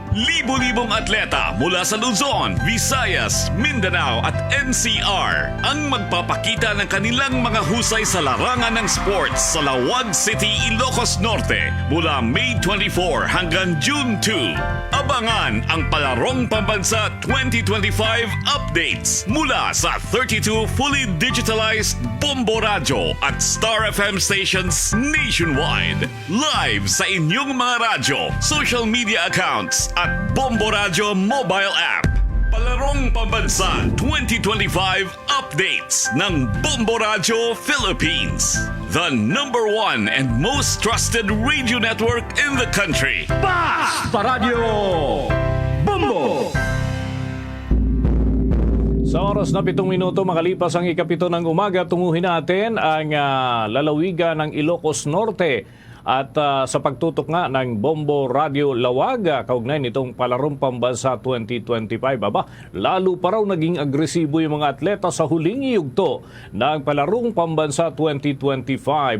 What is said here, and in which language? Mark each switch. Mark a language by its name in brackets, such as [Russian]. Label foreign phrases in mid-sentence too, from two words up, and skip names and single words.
[Filipino] Libo-libong atleta mula sa Luzon, Visayas, Mindanao at NCR ang magpapakita ng kanilang mga husay sa larangan ng sports sa Lawag City, Ilocos Norte mula May 24 hanggang June 2. Abangan ang Palarong Pambansa 2025 updates mula sa 32 [English] fully digitalized [Filipino] Bombo Radio at Star FM [English] stations nationwide. [Filipino] Live sa inyong mga radyo, [English] social media accounts [Filipino] at Bombo Radio [English] mobile app. [Filipino] Palarong Pambansa 2025 updates ng Bombo Radio Philippines. [English] The #1 and most trusted radio network in the country. [Filipino] Basta Radio Bombo! sa oras na 7 minuto makalipas ang ikapito ng umaga, tunguhin natin ang lalawigan ng Ilocos Norte. At sa pagtutok nga ng Bombo Radio Lawag, kaugnay nitong Palarong Pambansa 2025, lalo pa raw naging agresibo yung mga atleta sa huling yugto ng Palarong Pambansa 2025.